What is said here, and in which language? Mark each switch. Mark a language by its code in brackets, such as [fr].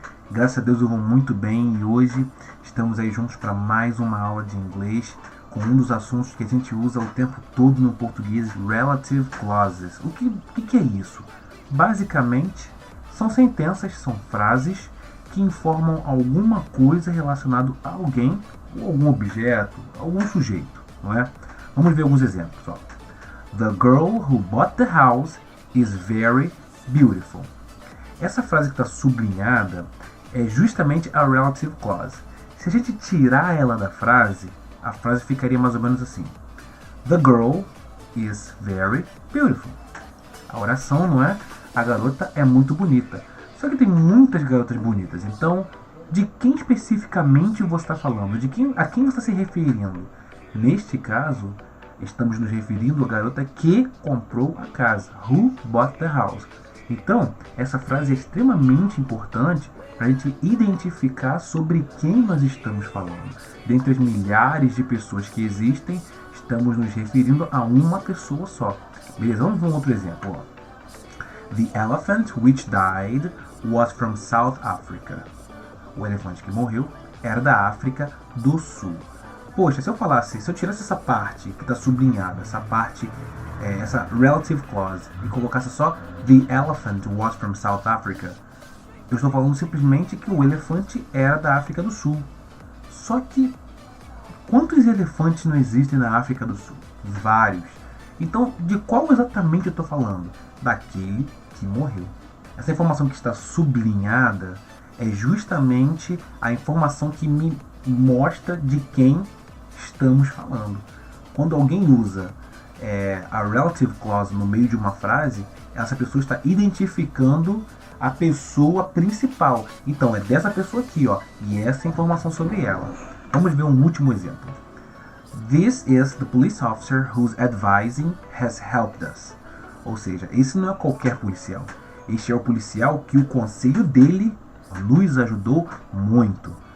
[pt] Graças a Deus eu vou muito bem e hoje estamos aí juntos para mais uma aula de inglês com um dos assuntos que a gente usa o tempo todo no português, relative clauses. O que é isso? Basicamente, são sentenças, são frases que informam alguma coisa relacionada a alguém ou algum objeto, algum sujeito, não é? Vamos ver alguns exemplos. Ó. [en] The girl who bought the house is very beautiful. [pt] Essa frase que está sublinhada é justamente a relative clause. Se a gente tirar ela da frase, a frase ficaria mais ou menos assim: [en] The girl is very beautiful. [pt] A oração, não é? A garota é muito bonita. Só que tem muitas garotas bonitas. Então, de quem especificamente você está falando? A quem você está se referindo? Neste caso, estamos nos referindo à garota que comprou a casa. [en] Who bought the house? [pt] Então, essa frase é extremamente importante para a gente identificar sobre quem nós estamos falando. Dentre as milhares de pessoas que existem, estamos nos referindo a uma pessoa só. Beleza? Vamos ver um outro exemplo. Ó. [en] The elephant which died was from South Africa. [pt] O elefante que morreu era da África do Sul. Poxa, se eu tirasse essa parte que está sublinhada, essa parte, essa relative clause, e colocasse só [en] The elephant was from South Africa, [pt] eu estou falando simplesmente que o elefante era da África do Sul. Só que, quantos elefantes não existem na África do Sul? Vários. Então, de qual exatamente eu estou falando? Daquele que morreu. Essa informação que está sublinhada é justamente a informação que me mostra de quem estamos falando. Quando alguém usa a relative clause no meio de uma frase, essa pessoa está identificando a pessoa principal. Então é dessa pessoa aqui, ó, e essa é a informação sobre ela. Vamos ver um último exemplo. [en] This is the police officer whose advising has helped us. [pt] Ou seja, esse não é qualquer policial. Este é o policial que o conselho dele nos ajudou muito.